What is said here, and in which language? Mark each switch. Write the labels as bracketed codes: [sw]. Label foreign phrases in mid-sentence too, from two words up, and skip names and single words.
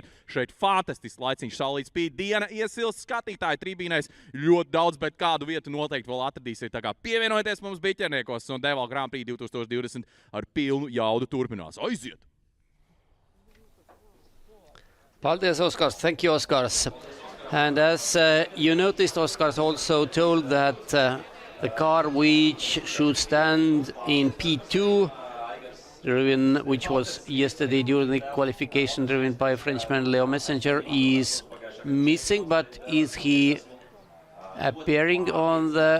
[lv] Šeit fantastisks laiciņš, saulīt spīd, diena iesilst, skatītāji tribīnēs ļoti daudz, bet kādu vietu noteikti vēl atradīsiet. Tā kā pievienojieties mums biķerniekos, un DeWALT Grand Prix 2020 ar pilnu jaudu turpinās. Aiziet! Paldies, Oskars. [en] Thank you, Oskars. And as you noticed, Oskars also told that the car which should stand in P2, which was yesterday during the qualification driven by Frenchman Leo Messenger, is missing, but is he appearing on the...